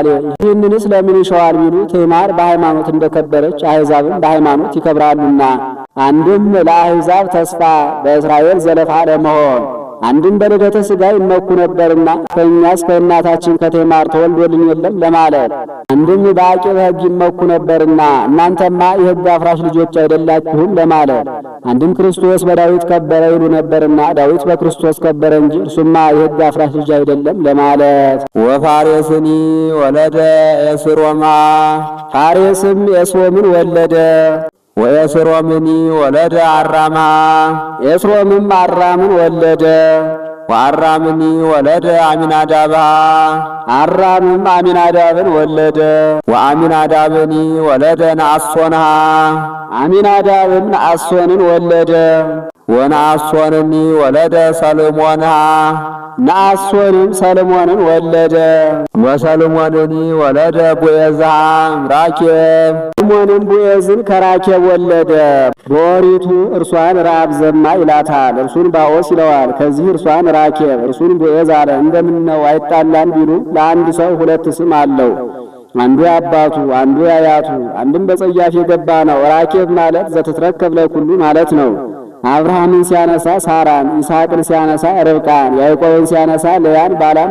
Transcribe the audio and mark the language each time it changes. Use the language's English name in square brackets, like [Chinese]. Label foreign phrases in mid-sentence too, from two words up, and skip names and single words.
[Amharic] ይህንንስ ለምን ይሸዋል ቢሉ ትዕማር በሃይማኖት እንደከበረች አሕዛብም በሃይማኖት ይከብራሉና። አንድም ለአሕዛብ ተስፋ በእስራኤል ዘለፋ ለመሆን አንድም በልደተ ሥጋ ይመኩ ነበርና ከእኛስ ከእናታችን ከትዕማር ተወልዶልን የለም ለማለት። አንድም በአቂበ ሕግ ይመኩ ነበርና እናንተማ የሕግ አፍራሽ ልጆች አይደላችሁም ለማለት። አንድም ክርስቶስ በዳዊት ከበረ ይሉ ነበርና ዳዊት በክርስቶስ ከበረ እንጂ እርሱማ የሕግ አፍራሽ ልጅ አይደለም ለማለት። [Geez] ወፋሬስኒ ወለደ ኤስሮማ [Amharic] ፋሬስም ኤስሮምን ወለደ። [Geez] ወኤስሮምኒ ወለደ አራማ [Amharic] ኤስሮምም አራምን ወለደ። [Geez] ወአራምኒ ወለደ አሚናዳባ [Amharic] አራምም አሚናዳብን ወለደ። [Geez] ወአሚናዳብኒ ወለደ ነአሶንሃ [Amharic] አሚናዳብም ነአሶንን ወለደ። [Geez] ወነአሶንኒ ወለደ ሰልሞንሃ [Amharic] ነአሶንም ሰልሞንን ወለደ። [Geez] ወሰልሞንኒ ወለደ ቦዔዝሃ ራኬብ [Amharic] ሰልሞንም ቦዔዝን ከራኬብ ወለደ። በኦሪቱ እርሷን ራብ ዘማ ይላታል፣ እርሱን ባኦስ ይለዋል። ከዚህ እርሷን ራኬብ እርሱን ቦዔዝ አለ። እንደምን ነው አይጣላን ቢሉ ለአንድ ሰው 2 ስም አለው። አንዱ የአባቱ አንዱ የአያቱ አንድም በጸያፍ የገባ ነው። ራኬብ ማለት [Geez] ዘትትረከብ ለኩሉ [Amharic] ማለት ነው። አብርሃምን ሲያነሳ ሳራን፣ ይስሐቅን ሲያነሳ ርብቃን፣ ያዕቆብን ሲያነሳ ልያን፣ ባላን፣